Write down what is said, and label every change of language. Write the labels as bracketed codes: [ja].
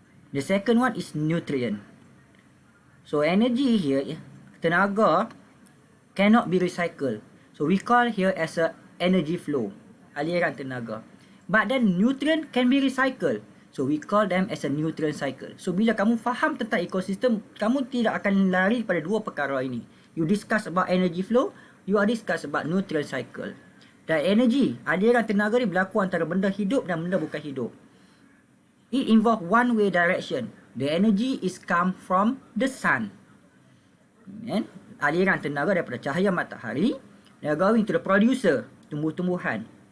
[en] The second one is nutrient. So energy here, tenaga cannot be recycled. So we call here as a energy flow, aliran tenaga. But then nutrient can be recycled. So we call them as a nutrient cycle. [ms] So bila kamu faham tentang ekosistem, kamu tidak akan lari pada dua perkara ini. [en] You discuss about energy flow, you are discuss about nutrient cycle. [ms] Dan energy, aliran tenaga ni berlaku antara benda hidup dan benda bukan hidup. [en] It involve one way direction. The energy is come from the sun. And [ms] aliran tenaga daripada cahaya matahari, [en] they are going to the producer, tumbuh-tumbuhan.